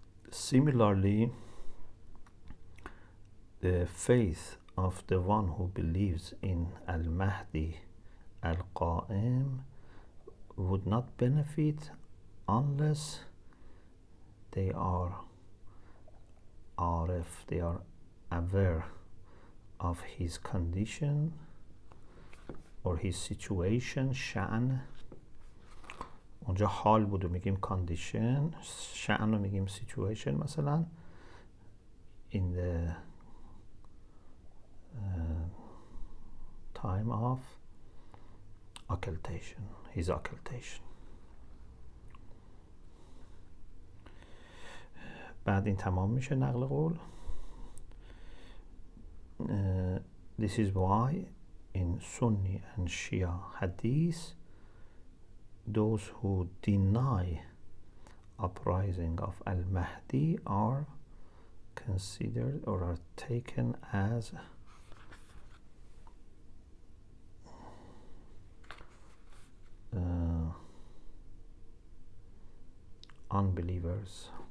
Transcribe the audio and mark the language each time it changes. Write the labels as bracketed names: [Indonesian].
[English] Similarly, the faith of the one who believes in Al-Mahdi Al-Qa'im would not benefit unless they are arif, they are aware of his condition or his situation. [Persian] شأن اونجا حال بود و میگیم condition، شأن رو میگیم situation. مثلا [English] in the time of occultation, his occultation. [Persian] بعد این تمام میشه نقل قول. [English] This is why in Sunni and Shia Hadiths, those who deny uprising of Al-Mahdi are considered or are taken as unbelievers.